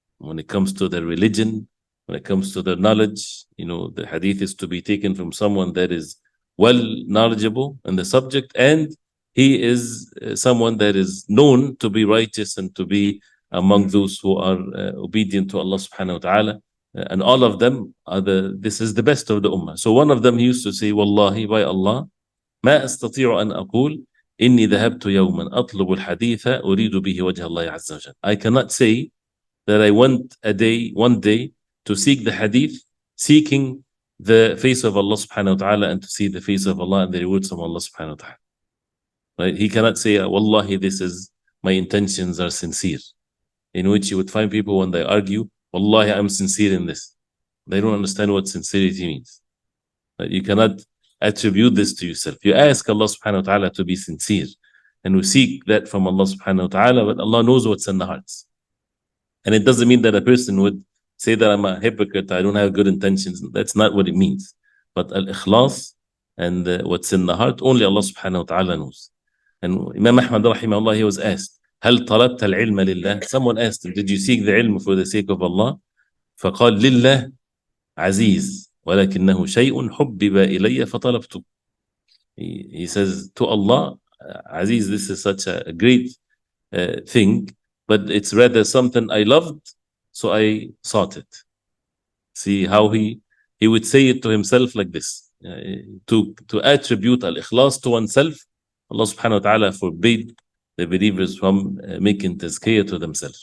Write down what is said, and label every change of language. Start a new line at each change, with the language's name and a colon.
English: When it comes to their religion, when it comes to their knowledge, the hadith is to be taken from someone that is well knowledgeable in the subject, and he is someone that is known to be righteous and to be among those who are obedient to Allah subhanahu wa ta'ala. And all of them this is the best of the ummah. So one of them, he used to say, Wallahi, by Allah,
Arabic: ما أستطيع أن أقول إني ذهبت يوما أطلب الحديث أريد به وجه الله عز وجل.
English: I cannot say that I went one day to seek the hadith, seeking the face of Allah subhanahu wa ta'ala and to see the face of Allah and the rewards of Allah subhanahu wa ta'ala. Right? He cannot say, Wallahi, my intentions are sincere. In which you would find people when they argue, Wallahi, I'm sincere in this. They don't understand what sincerity means. Right? You cannot attribute this to yourself. You ask Allah subhanahu wa ta'ala to be sincere. And we seek that from Allah subhanahu wa ta'ala, but Allah knows what's in the hearts. And it doesn't mean that a person would say that I'm a hypocrite, I don't have good intentions. That's not what it means. But al-ikhlas and what's in the heart, only Allah subhanahu wa ta'ala knows. And Imam Ahmad rahimahullah, he was asked,
Arabic: هل طلبت العلم لله?
English: Someone asked him, did you seek the ilm for the sake of Allah?
Arabic: فقال لله عزيز ولكنه شيء حبب إلي فطلبته.
English: He says to Allah, Aziz, this is such a great thing, but it's rather something I loved, so I sought it. See how he would say it to himself like this. To attribute al-ikhlas to oneself, Allah subhanahu wa ta'ala forbade the believers from making tazkiyah to themselves.